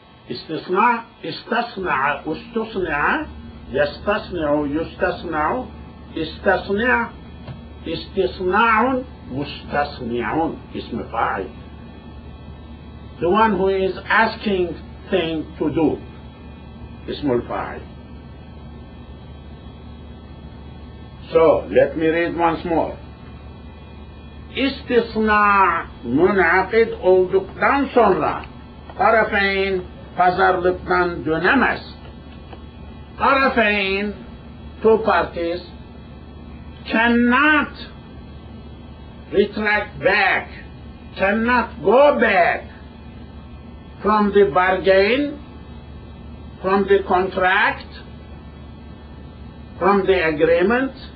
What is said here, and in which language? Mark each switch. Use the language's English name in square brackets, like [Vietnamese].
[Arabic] استثناء استصنع استصنع يستصنع يستصنع استصنع استصناع مستصنع اسم فاعل. [English] The one who is asking thing to do [Arabic] اسم الفاعل. [English] So let me read once more. [Turkish] İstisna münakid olduktan sonra tarafeyn pazarlıktan dönemez. [English] Tarafeyn, two parties, cannot retract back, cannot go back from the bargain, from the contract, from the agreement.